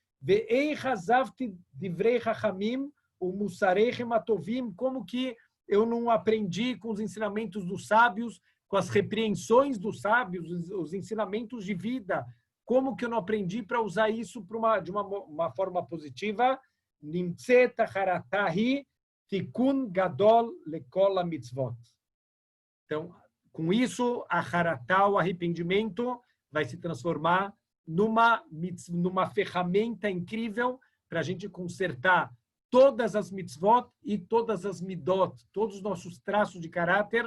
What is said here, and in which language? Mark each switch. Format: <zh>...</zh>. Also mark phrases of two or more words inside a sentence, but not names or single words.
<pt>Como que eu não aprendi com os ensinamentos dos sábios, com as repreensões dos sábios, os ensinamentos de vida? Como que eu não aprendi para usar isso de uma forma positiva?</pt> <he>תיקון גדול לכל מצוות.</he> <pt>Então, com isso, a haratá, o arrependimento, vai se transformar numa ferramenta incrível para a gente consertar todas as mitzvot e todas as midot, todos os nossos traços de caráter.</pt>